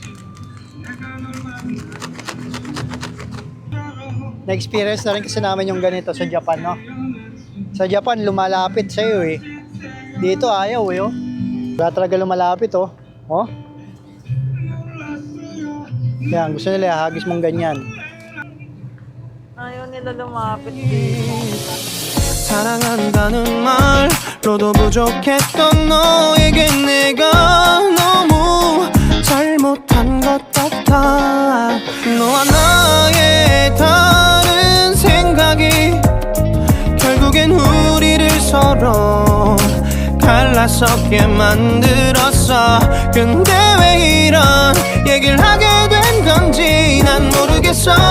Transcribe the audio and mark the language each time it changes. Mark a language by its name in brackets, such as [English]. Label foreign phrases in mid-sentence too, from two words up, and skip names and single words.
[Filipino] Na-experience na rin kasi namin yung ganito sa Japan, no? Sa Japan, lumalapit sa'yo eh. Dito ayaw eh, oh. Wala talaga lumalapit, oh. Oh. Yan, gusto nila hagis mong ganyan. Ayaw nila lumapit. [Korean] 사랑한다는 말로도 부족했던 너에게 내가 너무 잘못한 것 같아 너와 나의 다른 생각이 결국엔 우리를 서로 갈라서게 만들었어 근데 왜 이런 얘기를 하게 된 건지 난 모르겠어